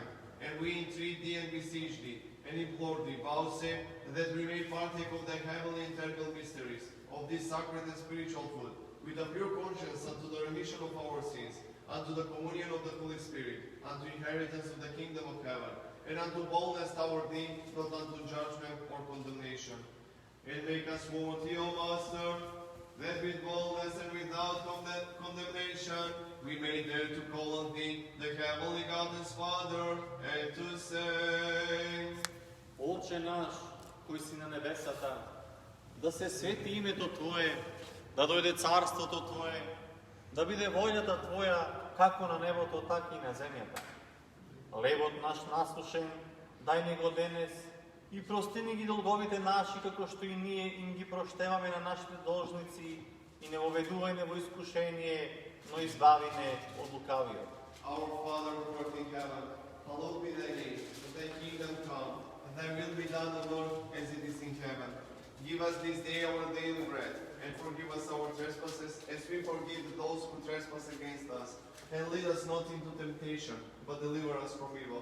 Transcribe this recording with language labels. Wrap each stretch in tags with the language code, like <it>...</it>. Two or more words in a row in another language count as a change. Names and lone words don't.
<en>And we entreat thee and beseech thee, and implore thee, vouchsafe that we may partake of thy heavenly and terrible mysteries, of this sacred and spiritual food, with a pure conscience unto the remission of our sins, unto the communion of the Holy Spirit, unto inheritance of the kingdom of heaven, and unto boldness toward thee, not unto judgment or condemnation. And make us worthy, O Master, that with boldness and without condemnation we may dare to call on thee, the heavenly God and Father, and to say,</en> <mk>Отче наш, кој си на небесата, да се свети името Твое, да дојде царството Твое, да биде волјата Твоја, како на небото, така и на земјата. Левот наш насушен, дај ни го денес, и прости ни ги долговите наши, како што и ние им ги проштеваме на нашите должници, и не воведувај не во искушение, но избави не од лукавиот.</mk> <en>Our Father who art in heaven, hallowed be thy name, thy kingdom come, and thy will be done on earth as it is in heaven. Give us this day our daily bread, and forgive us our trespasses, as we forgive those who trespass against us. And lead us not into temptation, but deliver us from evil.</en>